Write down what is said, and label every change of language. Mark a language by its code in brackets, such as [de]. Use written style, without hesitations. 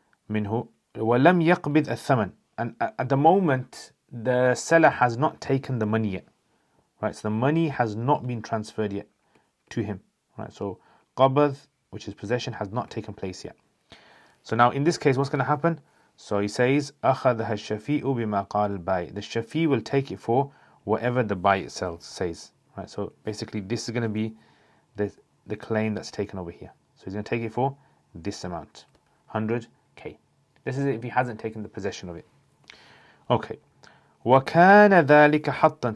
[ar] منه ولم يقبض الثمن, [en] and at the moment the seller has not taken the money yet. Right, so the money has not been transferred yet to him. Right, so qabad, which is possession, has not taken place yet. So now in this case, what's going to happen? So he says, [ar] أخذها الشفيء بما قال البائع. [en] The shafi will take it for whatever the buyer says. Right, so basically this is going to be the claim that's taken over here. So he's going to take it for this amount, 100k. This is if he hasn't taken the possession of it. Okay. [ar] وَكَانَ ذَلِكَ حَطًّا.